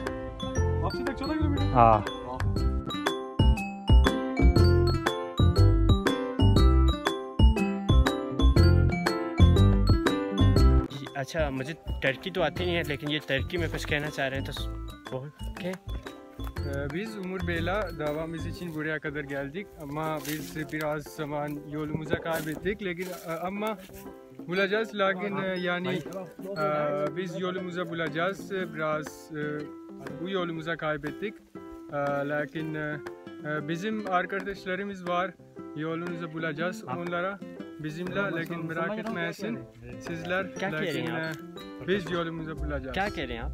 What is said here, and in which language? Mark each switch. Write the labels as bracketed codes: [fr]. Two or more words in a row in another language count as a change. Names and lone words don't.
[hi] हाँ, अच्छा, मुझे टर्की तो आती नहीं है, लेकिन ये टर्की में कुछ कहना चाह रहे हैं तो क्या? [tr] Biz Umur Bey'le davamız için buraya kadar geldik ama biz biraz zaman yolumuza kaybettik ama bulacağız yani biz yolumuza bulacağız biraz bu yolumuza kaybettik lakin bizim arkadaşlarımız var yolumuzu bulacağız onlara bizimle lakin merak etmeyin sizler lakin biz yolumuzu bulacağız. [hi] क्या कह रहे हैं आप?